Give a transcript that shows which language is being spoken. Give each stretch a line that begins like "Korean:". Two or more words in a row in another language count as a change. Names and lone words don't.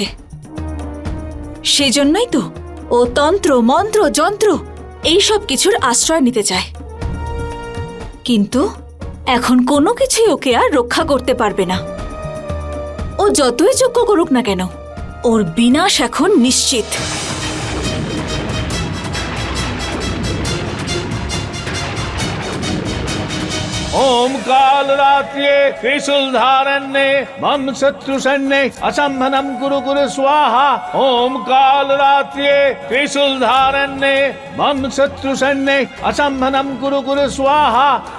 Bangla: সেজন্যই তো ও তন্ত্র মন্ত্র যন্ত্র এইসব কিছুর আশ্রয় নিতে চায়। কিন্তু এখন কোনো কিছুই ওকে আর রক্ষা করতে পারবে না। ও যতই যজ্ঞ করুক না কেন, ওর বিনাশ এখন নিশ্চিত।
Sanskrit: ओम काल रात्रे त्रिशूल धारण्ये मम शत्रु सैन्ये असंहनम कुरु कुरु स्वाहा। ओम काल रात्रे त्रिशूल धारण्ये मम शत्रु सैन्ये असंहनम कुरु कुरु स्वाहा।